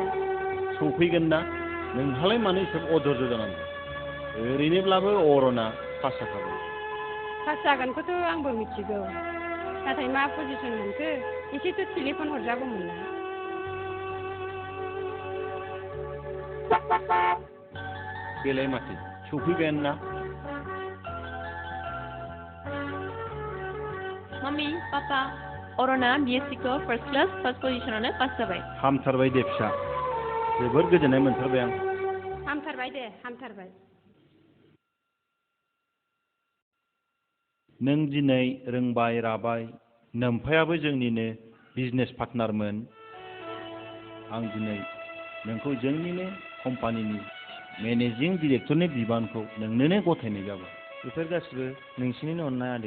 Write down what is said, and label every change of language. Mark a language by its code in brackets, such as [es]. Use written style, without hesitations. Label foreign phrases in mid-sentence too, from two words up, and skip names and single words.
[brx] सफैगोन ना नोंहालाय मानो एसेबां अधर्ज जानांगौ ओरैनोब्लाबो अरना पास जाखागोन पास जागोनखौथ' आंबो मिथिगौ नाथाय मा पजिसन मोनखो एसेथ' टेलिफन हरजागौमोन ना बेलाय माथो सफैबायानो ना मम्मी पापा अरना BSc को [en] first class [brx] फर्स्ट पोजिशनावनो पास जाबाय हामथारबाय दे फिसा जोबोर गोजोननाय मोनथारबाय आं हामथारबाय दे हामथारबाय नों दिनै रोंबाय राबाय नोम्फायाबो जोंनिनो बिजनेस पार्टनारमोन आं दिनै नोंखौ जोंनिनो कम्पानिनि मेनेजिं डिरेक्टरनि बिबानखौ नोंनोनो गथायनाय जाबाय बेफोर गासिबो नोंसिनिनो अननाय आदै